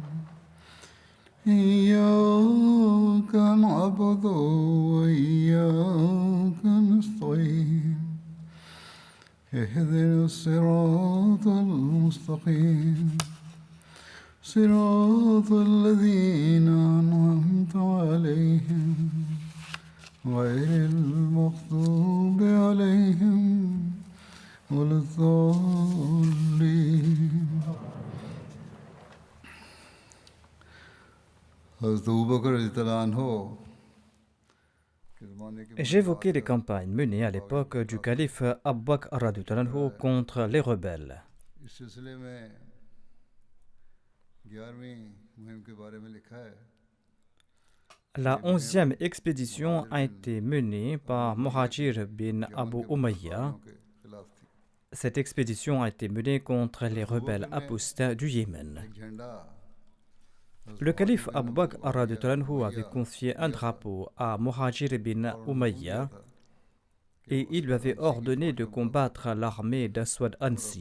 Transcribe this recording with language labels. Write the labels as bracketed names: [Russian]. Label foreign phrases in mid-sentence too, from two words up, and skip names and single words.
[Arabic] إياك نعبد وإياك نستعين اهدنا الصراط المستقيم صراط الذين أنعمت عليهم غير المغضوب عليهم ولا الضالين. [Urdu] حضرت ابوبکر [Arabic] رضی اللہ عنہ [French] J'évoquais les campagnes menées à l'époque du calife Abu Bakr [Arabic] رضي الله عنه [French] contre les rebelles. [Urdu] اس سلسلے میں 11ویں مہم کے بارے میں لکھا ہے. [French] La 11e expédition a été menée par Muhajir bin Abu Umayya. Cette expédition a été menée contre les rebelles apostats du Yémen. Le calife Abu Bakr [Arabic] رضي الله عنه [French] avait confié un drapeau à Muhajir bin Umayya et il lui avait ordonné de combattre l'armée d'Aswad Ansi.